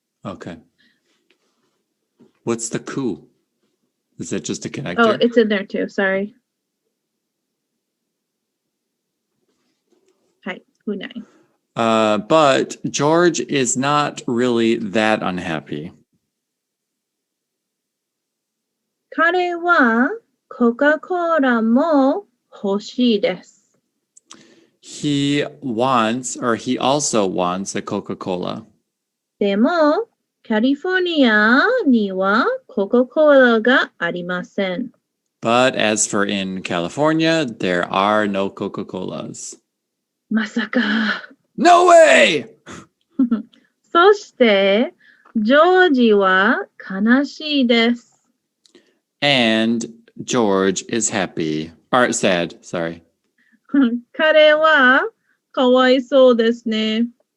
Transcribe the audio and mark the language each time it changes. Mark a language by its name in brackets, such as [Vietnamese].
[English] Okay. What's the ku? Is it just a connector? Oh, it's in there too. Sorry. Hi, kunai. But George is not really that unhappy. [Japanese] 彼はコカ・コーラも欲しいです。 [English] He also wants a Coca-Cola. [Japanese] でも、カリフォルニアにはコカ・コーラがありません。 [English] But as for in California, there are no Coca-Colas. [Japanese] まさか。 [English] No way! [Japanese] そして、ジョージは悲しいです。 [English] And George is happy. Or sad, sorry. [Japanese] 彼はかわいそうですね。